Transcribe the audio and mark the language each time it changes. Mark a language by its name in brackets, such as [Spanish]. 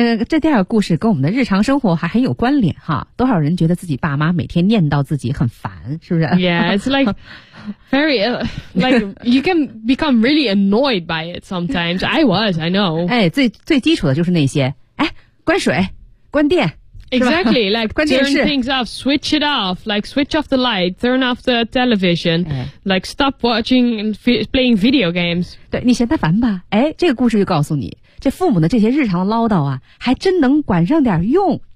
[Chinese] 这第二个故事跟我们的日常生活还很有关联哈。多少人觉得自己爸妈每天念叨自己很烦，是不是？ [English] Yeah, it's like very, like, you can become really annoyed by it sometimes. I was, I know. [Chinese] 最基础的就是那些，关水，关电。 [English] Exactly, like turn things off, switch it off, like switch off the light, turn off the television, like stop watching and playing video games. [Chinese] 对，你嫌他烦吧？这个故事就告诉你，这父母的这些日常唠叨啊，还真能管上点用。